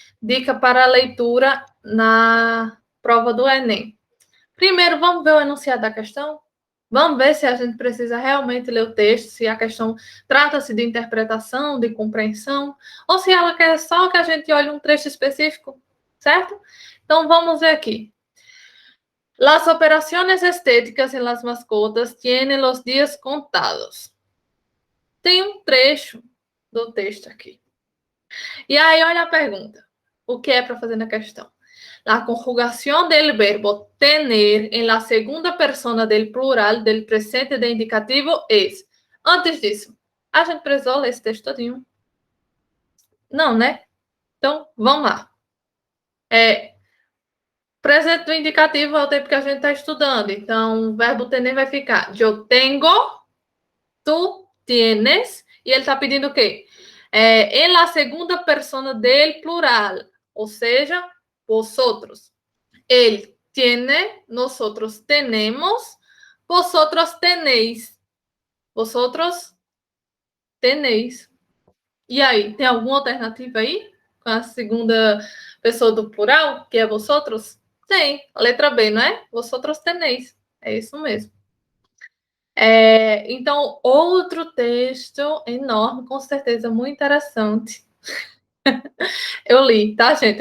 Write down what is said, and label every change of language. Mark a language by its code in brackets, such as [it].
[pt] Dica para a leitura na prova do Enem. Primeiro, vamos ver o enunciado da questão? Vamos ver se a gente precisa realmente ler o texto, se a questão trata-se de interpretação, de compreensão, ou se ela quer só que a gente olhe um trecho específico, certo? Então, vamos ver aqui. [es] Las operaciones estéticas en las mascotas tienen los días contados. [pt] Tem um trecho do texto aqui. E aí, olha a pergunta. O que é para fazer na questão? [es] La conjugación del verbo tener en la segunda persona del plural del presente de indicativo es. [pt] Antes disso, a gente precisou ler esse texto todinho? Não, né? Então, vamos lá. Presente do indicativo é o tempo que a gente está estudando. Então, o verbo tener vai ficar [es] yo tengo, tu tienes, [pt] e ele está pedindo o quê? [es] En la segunda persona del plural, [pt] ou seja, [es] vosotros. Él tiene, nosotros tenemos, vosotros tenéis. Vosotros tenéis. [pt] E aí, tem alguma alternativa aí? Com a segunda pessoa do plural, que é vosotros? Tem. A letra B, não é? [es] Vosotros tenéis. [pt] É isso mesmo. Então, outro texto enorme, com certeza muito interessante. Eu li, tá, gente?